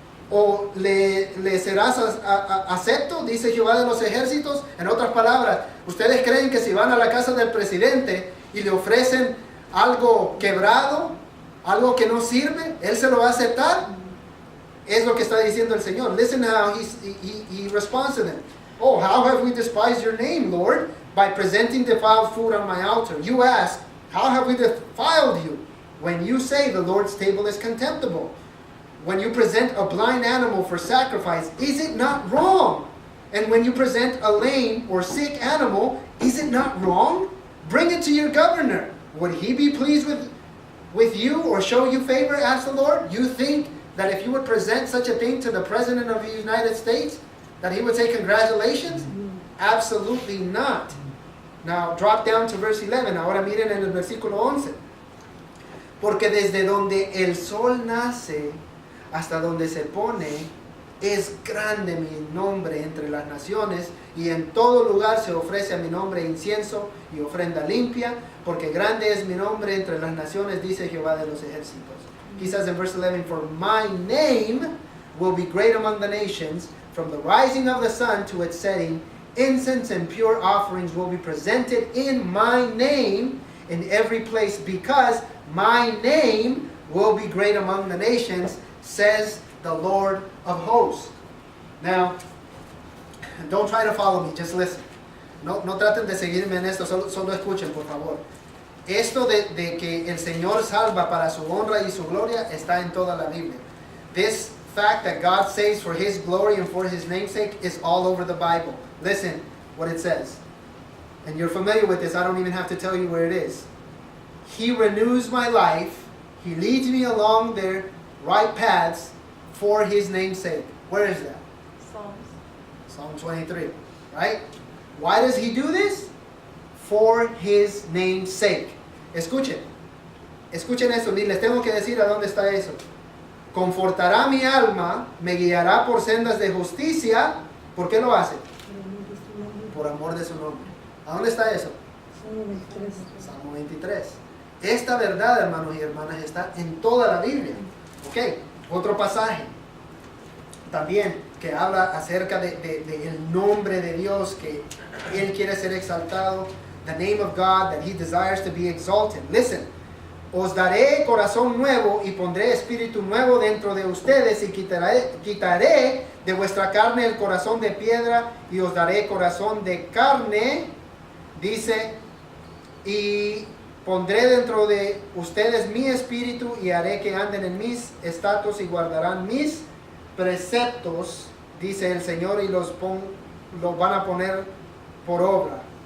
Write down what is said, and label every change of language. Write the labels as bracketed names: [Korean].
[Spanish] ¿O le serás acepto? Dice Jehová de los ejércitos. En otras palabras, ¿ustedes creen que si van a la casa del presidente y le ofrecen algo quebrado, algo que no sirve, él se lo va a aceptar? Es lo que está diciendo el Señor. [English] Listen how he responds to them. Oh, how have we despised your name, Lord, by presenting defiled food on my altar? You ask, how have we defiled you? When you say the Lord's table is contemptible. When you present a blind animal for sacrifice, is it not wrong? And when you present a lame or sick animal, is it not wrong? Bring it to your governor. Would he be pleased with you or show you favor? Asked the Lord. You think that if you would present such a thing to the President of the United States, that he would say congratulations? Absolutely not. Now drop down to verse 11. [Spanish] Ahora miren en el versículo 11. Porque desde donde el sol nace hasta donde se pone, es grande mi nombre entre las naciones, y en todo lugar se ofrece a mi nombre incienso y ofrenda limpia, porque grande es mi nombre entre las naciones, dice Jehová de los ejércitos. [English] He says in verse 11, for my name will be great among the nations, from the rising of the sun to its setting, incense and pure offerings will be presented in my name in every place, because my name will be great among the nations, says the Lord of hosts. Now, don't try to follow me, just listen. [Spanish] No traten de seguirme en esto, solo escuchen, por favor. Esto de que el Señor salva para su honra y su gloria está en toda la Biblia. [English] This fact that God saves for His glory and for His namesake is all over the Bible. Listen what it says. And you're familiar with this, I don't even have to tell you where it is. He renews my life. He leads me along their right paths for His namesake. Where is that? Psalms. Psalm 23, right? Why does He do this? for his name's sake. [Spanish] Escuchen eso, ni les tengo que decir a dónde está eso. Confortará mi alma, me guiará por sendas de justicia. ¿Por qué lo hace? Por amor de su nombre. ¿A dónde está eso? Salmo 23. Esta verdad, hermanos y hermanas, está en toda la Biblia. Ok, otro pasaje también que habla acerca de el nombre de Dios, que Él quiere ser exaltado. [English] The name of God, that He desires to be exalted. Listen. [Spanish] Os daré corazón nuevo y pondré espíritu nuevo dentro de ustedes y quitaré de vuestra carne el corazón de piedra y os daré corazón de carne, dice, y pondré dentro de ustedes mi espíritu y haré que anden en mis estatutos y guardarán mis preceptos, dice el Señor, y los van a poner por obra.